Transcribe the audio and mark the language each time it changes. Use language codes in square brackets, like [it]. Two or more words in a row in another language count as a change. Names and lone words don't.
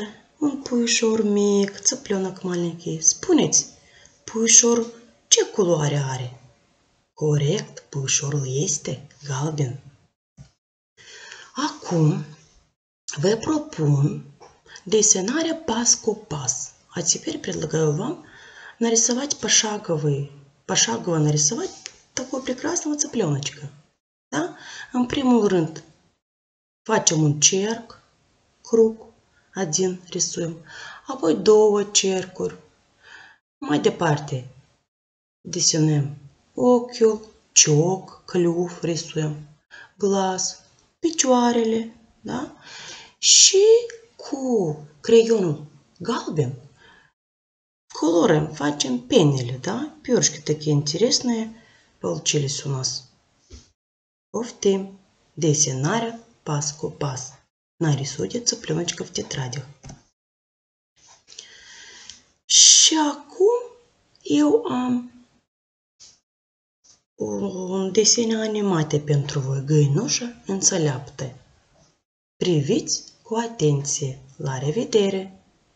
[ro] Un puișor mic, [ru] цыплёнок маленький. [ro] Spuneți, puișorul ce culoare are? Corect, puișorul este galben. Acum vă propun desenarea pas cu pas. [ru] А теперь предлагаю вам нарисовать пошагово нарисовать такого прекрасного цыпленочка. Да? [ro] În primul rând facem un cerc, [ru] круг, один рисуем, [ro] apoi două cercuri. Mai departe desenăm ochiul, cioc, [ru] клюв рисуем, глаз, [ro] picioarele, da? Și cu creionul galben colorăm, facem penele, [ru] да? Перышки такие интересные получились у нас. [ro] Повторим desenarea pas cu pas. [ru] Нарисуйте цыпленочка в тетрадях. [ro] Și acum eu am un desene animate pentru voi, găinușă înțeleaptă. Priviți cu atenție. La revedere!